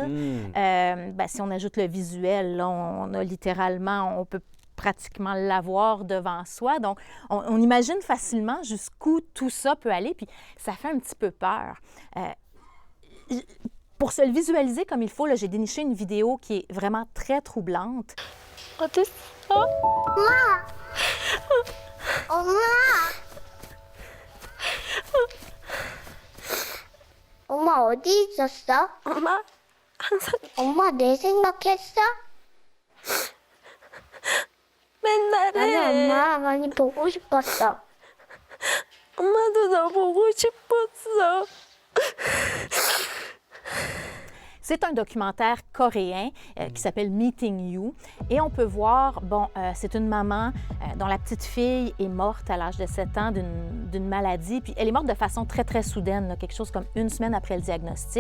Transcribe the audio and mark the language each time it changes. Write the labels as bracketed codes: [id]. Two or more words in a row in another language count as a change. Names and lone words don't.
[fr] Si on ajoute le visuel, là, on a littéralement, on peut pratiquement l'avoir devant soi. Donc, on imagine facilement jusqu'où tout ça peut aller, puis ça fait un petit peu peur. Pour se le visualiser comme il faut, là, j'ai déniché une vidéo qui est vraiment très troublante. [ko] 엄마 어디 있었어? 엄마 내 생각했어? 맨날 나는 해. 엄마 많이 보고 싶었어. 엄마도 너 보고 싶었어. [fr] C'est un documentaire coréen qui s'appelle Meeting You. Et on peut voir, c'est une maman dont la petite fille est morte à l'âge de 7 ans d'une maladie. Puis elle est morte de façon très, très soudaine, là, quelque chose comme une semaine après le diagnostic.